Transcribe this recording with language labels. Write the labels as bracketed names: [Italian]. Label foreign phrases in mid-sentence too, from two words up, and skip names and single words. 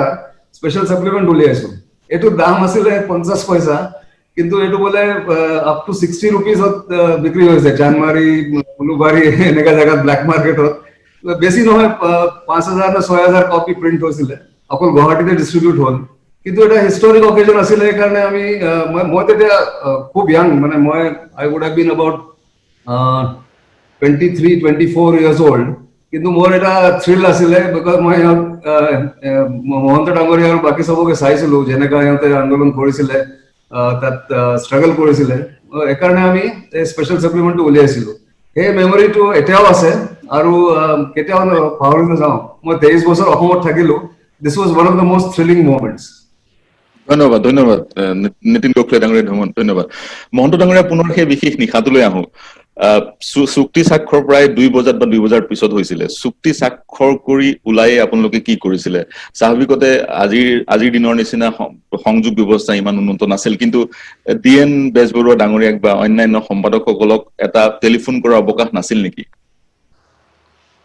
[Assamese] স্পেশাল সাপ্লিমেন্ট উলিয়াইছো এইটো দাম আছিলে 50 পইচা কিন্তু এইটো বলে [English] up to [Assamese] 60 रुपीसত বিক্ৰী হৈছে জানমাৰী উলুবাৰী এনেকা জায়গাত [English] black market [Assamese] বেছি নহয় 5000 না 6000 কপি প্ৰিন্ট হৈছিলে অকল গুৱাহাটীতে ডিস্ট্ৰিবিউট হ'ল কিন্তু এটা [English] historic occasion [Assamese] আছিল এই কাৰণে আমি মই তেতিয়া খুব ইয়াং মানে মই [English] I would have been about [Assamese] 23-24 [English] years old [Assamese] কিন্তু মোৰ এটা থ্ৰিল আছিলে বিকজ মই মহন্ত ডাঙৰীয়া আৰু বাকি সবকে চাইছিলো যেনেকা ইহঁতে আন্দোলন কৰিছিলে তাত ষ্ট্ৰাগল কৰিছিলে এইকাৰণে আমি স্পেচিয়েল সাপ্লিমেন্টটো উলিয়াইছিলো এই মেমৰিটো এতিয়াও আছে আৰু কেতিয়াও পাহৰি নাযাওঁ মই 23 বছৰ অসমত থাকিলো [English] this was one of the most thrilling moments [Assamese] ধন্যবাদ নীতিন গোখলে ডাঙৰীয়া ধন্যবাদ মহন্ত ডাঙৰীয়া পুনৰ সেই বিশেষ নিশাটোলৈ আহো চুক্তি স্বাক্ষৰ প্ৰায় 2 বজাত বা 2 বজাৰ পিছত হৈছিলে চুক্তি স্বাক্ষৰ কৰি ওলাই আপোনালোকে কি কৰিছিলে স্বাভাৱিকতে আজিৰ দিনৰ নিচিনা সংযোগ ব্যৱস্থা ইমান উন্নত নাছিল কিন্তু DN বেজবৰুৱা ডাঙৰীয়াক বা অন্যান্য সম্পাদকসকলক এটা টেলিফোন কৰাৰ অৱকাশ নাছিল নেকি